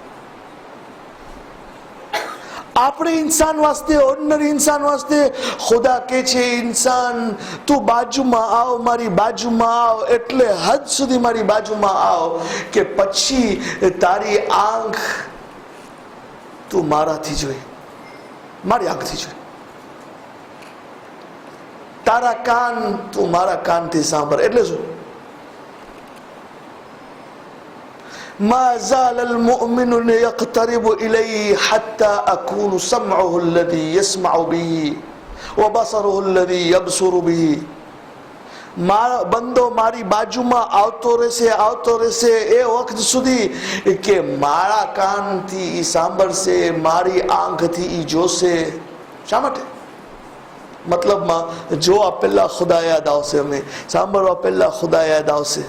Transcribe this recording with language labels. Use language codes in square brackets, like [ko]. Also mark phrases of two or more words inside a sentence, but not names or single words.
[gu] આપણે ઇન્સાન વાસ્તે, ઓર્ડિનરી ઇન્સાન વાસ્તે ખુદા કે છે, ઇન્સાન તું બાજુમાં આવ, મારી બાજુમાં આવ, એટલે હદ સુધી મારી બાજુમાં આવ કે પછી તારી આંખ તું મારાથી જોઈ, મારી આંખથી જોઈ. તારા કાન તું મારા કાનથી સાંભળ. એટલે શું? [ar] ما زال المؤمن يقترب إليه حتى أكون سمعه الذي يسمع به وبصره الذي يبصر به. [gu] બંદો મારી બાજુમાં આવતો રહેશે એ વખત સુધી કે મારા કાનથી ઈ સાંભળશે, મારી આંખથી ઈ જોશે. શા માટે? મતલબમાં જોવા પહેલા ખુદા યાદ આવશે, અમને સાંભળવા પહેલા ખુદા યાદ આવશે.